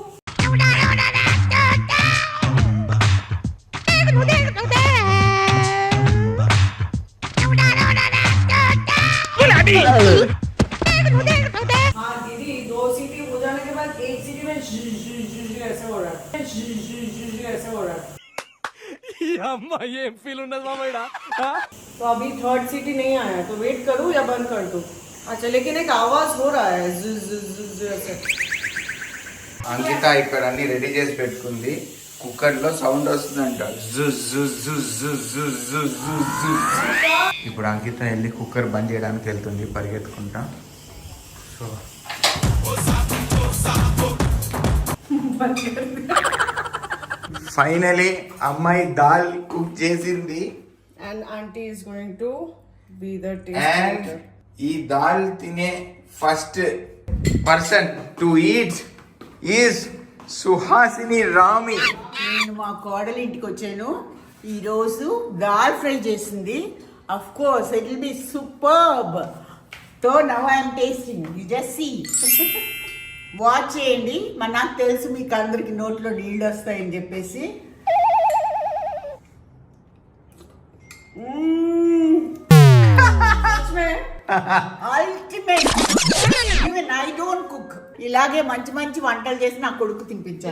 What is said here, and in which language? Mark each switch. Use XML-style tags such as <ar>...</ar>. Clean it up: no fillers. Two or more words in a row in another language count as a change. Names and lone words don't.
<hi>हाँ दीदी 2 सीटी हो जाने के बाद 1 सीटी में ऐसे हो रहा है. ऐसे हो रहा है.</hi> <te>ఏం ఫీల్ ఉండదు మామయ్య.</te> <hi>तो अभी 3rd सीटी नहीं आया तो वेट करूँ या बंद कर दूँ? अच्छा लेकिन एक आवाज हो रहा है ऐसे.</hi> <te>అంకిత ఇక్కడ అన్ని రెడీ చేసి పెట్టుకుంది. కుక్కర్ లో సౌండ్ వస్తుందంట. ఇప్పుడు అంకిత వెళ్ళి కుక్కర్ బంద్ చేయడానికి వెళ్తుంది పరిగెత్తుకుంటా. సో ఫైనలీ అమ్మాయి దాల్ కుక్ చేసింది.</te> <en>And auntie is going to be the అండ్ taster.</en> <te>ఈ దాల్ తినే</te> <en>first person to eat is సుహాసిని రామి.</en> <te>నేను మా కోడలి ఇంటికి వచ్చాను. ఈరోజు దాల్ ఫ్రై చేసింది.</te> <en>Of course it will be superb. So now I am tasting. you just see.</en> <te>వాచ్ చేయండి. మరి నాకు తెలుసు మీకు అందరికి నోట్లో నీళ్ళు వస్తాయని చెప్పేసి. అల్టిమేట్.</te> <en>Even I don't cook.</en> <te>ఇలాగే మంచి మంచి వంటలు చేసి నా కొడుకు తినిపించారు.</te>